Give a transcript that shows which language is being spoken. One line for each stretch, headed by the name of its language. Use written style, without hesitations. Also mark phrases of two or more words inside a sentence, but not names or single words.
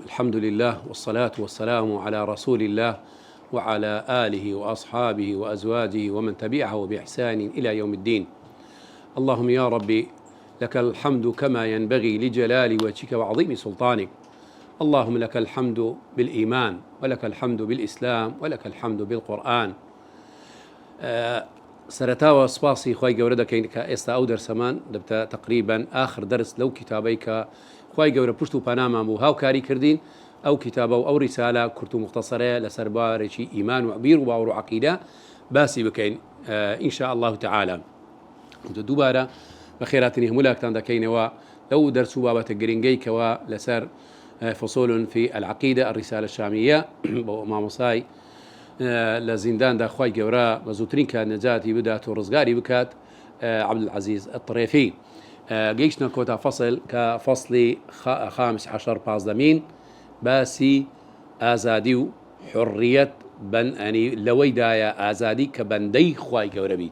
Arabic: الحمد لله والصلاة والسلام على رسول الله وعلى آله وأصحابه وأزواجه ومن تبعه بإحسان إلى يوم الدين. اللهم يا ربي لك الحمد كما ينبغي لجلال وجهك وعظيم سلطانك. اللهم لك الحمد بالإيمان ولك الحمد بالإسلام ولك الحمد بالقرآن.
Central Kurdish: سرتاوە سپاسی خۆی گەورە دەکەین کە ئێستا ئەو دەرسەمان دەبتە تقریبا آخر دەرس لەو کتابەی کە خۆی گەورە پشت و پەنامان بوو هاوکاری کردین. ئەو کتابە و ئەو ریسالە کورت و مختصرەیە لەسەر بارێکی ئیمان و بیر و باوەڕ و عەقیدە باسی بکەین
Arabic: ئین شاء الله تعالى.
Central Kurdish: دووبارە بە خێراتنی هەمولاکتان دەکەینەوە لەو دەرس و بابەتە گرنگەی کەوا لەسەر
Arabic: فصول في العقيدة الرسالة الشامية
Central Kurdish: بۆ مامۆسای لە زینداندا خۆی گەورە بە زووترین کە نەجاتی بدات و ڕزگاری بکات عەبدولعەزیز الطرێفی. گەیشتنە کۆتا فەصل کە فەصلی
Arabic: خامس عەشەر
Central Kurdish: پازدەمین باسی ئازادی و حڕیەت ئەنی لەوەیدایە ئازادی کە بەندەی خۆی گەورە بیت.